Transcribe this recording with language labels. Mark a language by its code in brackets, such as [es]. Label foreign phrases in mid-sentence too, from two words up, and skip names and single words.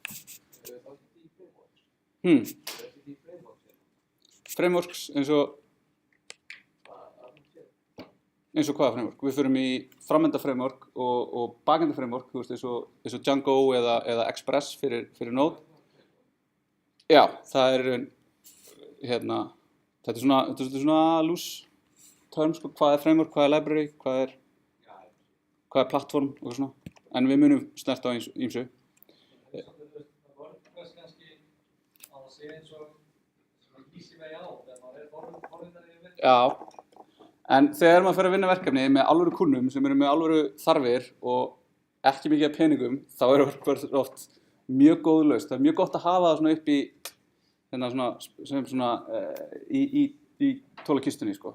[is] Frameworks eins og hvaða framework? Við förum í framenda framework og bakenda framework, þú veist, eins og Django eða Express fyrir Node. Já, það er hérna, þetta er svona [en] loose term [is] sko, hvað er framework, hvað er library, hvað er plattform og svona. En við munum snert á ýmsu. WordPress kannski á að sé eins og [en] easy way out, [is] þegar maður forrindari í verkefni. Já, en þegar maður fer að vinna verkefni með alvöru kunnum sem eru með alvöru þarfir og ekki mikið af peningum, þá er WordPress oft mjög góð lausn. Það er mjög gott að hafa það svona upp í í tólakistunni sko.